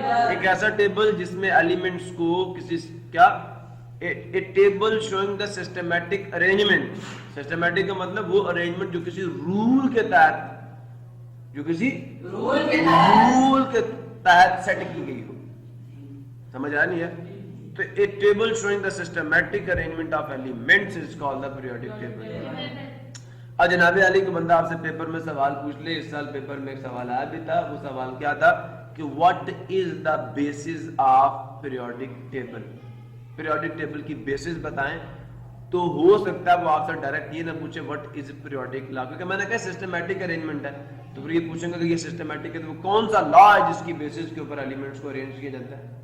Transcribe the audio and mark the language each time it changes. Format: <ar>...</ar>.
<ur>ایک ایسا ٹیبل جس میں ایلیمنٹس کو کسی کیا</ur> <en>a table showing the systematic arrangement.</en> <ur>systematic کا مطلب وہ arrangement جو کسی رول کے تحت، جو کسی رول کے تحت سیٹ کی گئی ہو. سمجھ آ نہیں ہے؟ تو</ur> <en>a table showing the systematic arrangement of elements is called the periodic table.</en> <ur>اور جناب علی کو بندہ آپ سے پیپر میں سوال پوچھ لے، اس سال پیپر میں ایک سوال آیا بھی تھا. وہ سوال کیا تھا کہ</ur> <en>What is the basis of periodic table.</en> <ur>Periodic table کی بیسس بتائیں. تو ہو سکتا ہے وہ آپ سے ڈائریکٹ یہ نہ پوچھے</ur> <en>what is periodic law,</en> <ur>کیونکہ میں نے کہا سسٹمیٹک ارینجمنٹ ہے، تو پھر یہ پوچھیں گے کہ یہ سسٹمیٹک ہے تو وہ کون سا لا ہے جس کی بیسس کے اوپر ایلیمنٹس کو ارینج کیا جاتا ہے.</ur>